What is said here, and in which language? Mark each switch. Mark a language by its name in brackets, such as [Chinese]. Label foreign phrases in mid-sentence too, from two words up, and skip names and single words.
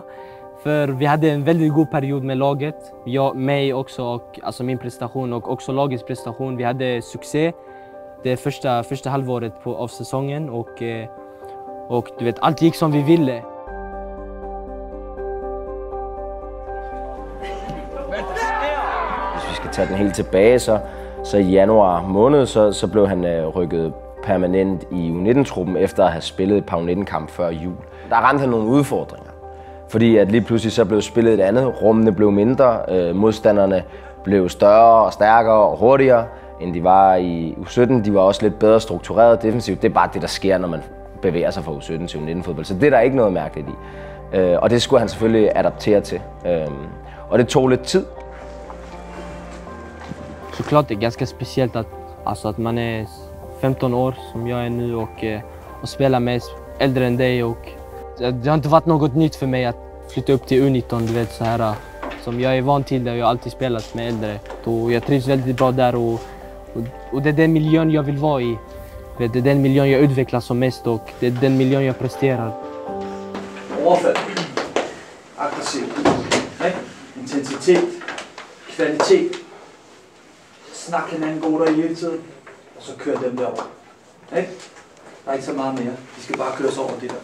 [Swedish] För vi hade en väldigt god period med laget. Mig också, och alltså min prestation och också lagets prestation. Vi hade succé det första halvåret av säsongen och du vet, allt gick som vi ville. [Danish] Hvis vi skal tage den helt tilbage, så i januar måned, så blev han rykket permanent i U19-truppen efter at have spillet et par U19-kamp før jul. Der ramte han nogle udfordringer, fordi at lige pludselig så blev spillet et andet, rummene blev mindre, modstanderne blev større og stærkere og hurtigere, end de var i U17. De var også lidt bedre struktureret defensivt. Det er bare det, der sker, når man bevæger sig fra U17 til U19-fodbold. Så det er der ikke noget mærkeligt i. Og det skulle han selvfølgelig adaptere til. Og det tog lidt tid. [Swedish] Såklart det är ganska speciellt att man är 15 år som jag är nu och spelar med äldre än dig, och det har inte varit något nytt för mig att flytta upp till U19, du vet, så här som jag är van till, där jag alltid spelat med äldre. Och jag trivs väldigt bra där och det är den miljön jag vill vara i. Det är den miljön jag utvecklas som mest och det är den miljön jag presterar. [Danish] Overfald. Aggressiv. Intensitet. Kvalitet. Snak hinanden god der hele tiden. Og så kører dem derover. Ikke? Der er ikke så meget mere. De skal bare køres over det der.